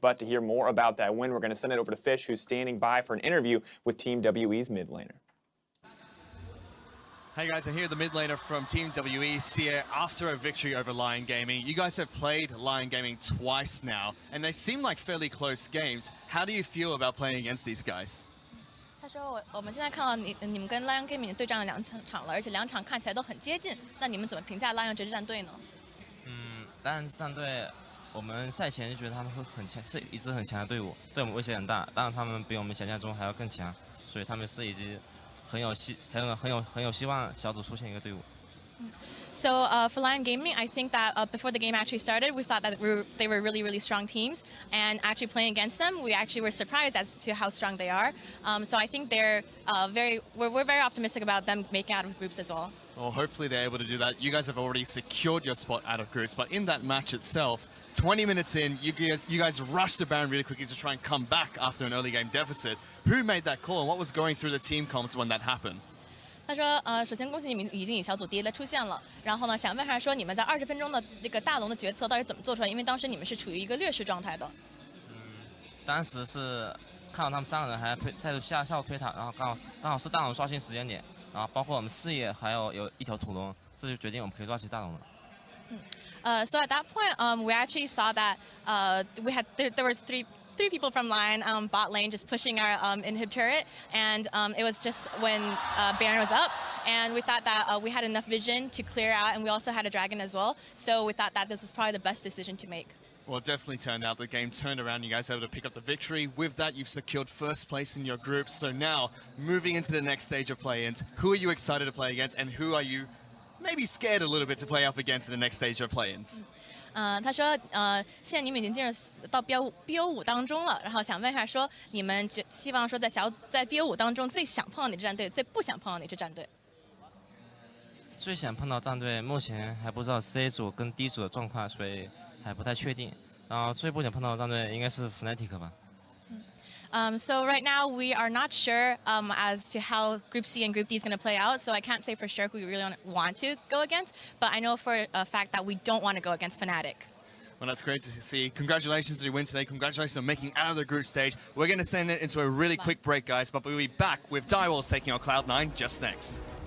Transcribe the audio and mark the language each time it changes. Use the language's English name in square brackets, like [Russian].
[English] But to hear more about that win, we're going to send it over to Fish, who's standing by for an interview with Team WE's mid laner. Hey guys, I'm here, the mid laner from Team WE, Sia, after a victory over Lyon Gaming. You guys have played Lyon Gaming twice now, and they seem like fairly close games. How do you feel about playing against these guys? [Chinese] 他说我们现在看到你们跟 Lyon Gaming 对战了2场了，而且2场看起来都很接近。那你们怎么评价 Lyon 这支战队呢？当然战队我们赛前就觉得他们会很强，是一支很强的队伍，对我们威胁很大。当然他们比我们想象中还要更强，所以他们是一支很有希望小组出现一个队伍。 [English] So for Lyon Gaming, I think that before the game actually started, we thought that they were really, really strong teams. And actually playing against them, we actually were surprised as to how strong they are. So I think they're we're very optimistic about them making out of groups as well. Well, hopefully they're able to do that. You guys have already secured your spot out of groups, but in that match itself, 20 minutes in, you guys rushed the Baron really quickly to try and come back after an early game deficit. Who made that call, and what was going through the team comms when that happened? [Chinese] 他说首先恭喜你们已经以小组第一了出现了，然后呢，想问一下说你们在20分钟的这个大龙的决策到底怎么做出来？因为当时你们是处于一个劣势状态的。当时是看到他们3个人还在下路推塔，然后刚好是大龙刷新时间点，然后包括我们视野还有一条土龙，这就决定我们可以抓起大龙了。 [English] So at that point, we actually saw that there was three people from Lyon bot lane just pushing our inhib turret, and it was just when Baron was up, and we thought that we had enough vision to clear out, and we also had a dragon as well. So we thought that this was probably the best decision to make. Well, it definitely turned out the game turned around. You guys were able to pick up the victory. With that, you've secured 1st place in your group. So now, moving into the next stage of play-ins, who are you excited to play against, and who are you maybe scared a little bit to play up against in the next stage of play-ins? [Chinese] 他说现在你们已经进入到 BO5 当中了，然后想问一下说你们希望说在BO5 当中最想碰到哪支战队，最不想碰到哪支战队？最想碰到战队目前还不知道 C 组跟 D 组的状况，所以还不太确定。然后最不想碰到的战队应该是 Fnatic 吧。 [English] So right now we are not sure as to how Group C and Group D is going to play out. So I can't say for sure who we really want to go against, but I know for a fact that we don't want to go against Fnatic. Well, that's great to see. Congratulations on your win today. Congratulations on making out of the group stage. We're going to send it into a really quick break, guys, but we'll be back with Direwolves taking on Cloud9 just next.